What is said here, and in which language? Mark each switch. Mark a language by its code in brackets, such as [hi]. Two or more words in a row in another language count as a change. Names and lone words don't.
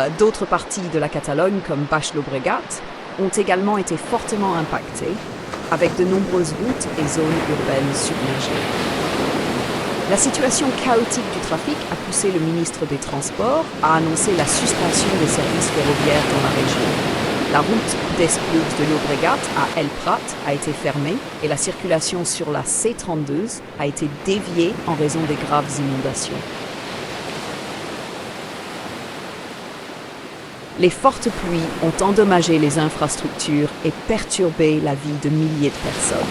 [fr] D'autres parties de la Catalogne, comme Baix Llobregat, ont également été fortement impactées, avec de nombreuses routes et zones urbaines submergées. La situation chaotique du trafic a poussé le ministre des Transports à annoncer la suspension des services ferroviaires dans la région. La route d'Esplugues de Llobregat à El Prat a été fermée et la circulation sur la C32 a été déviée en raison des graves inondations. Les fortes pluies ont endommagé les infrastructures et perturbé la vie de milliers de personnes.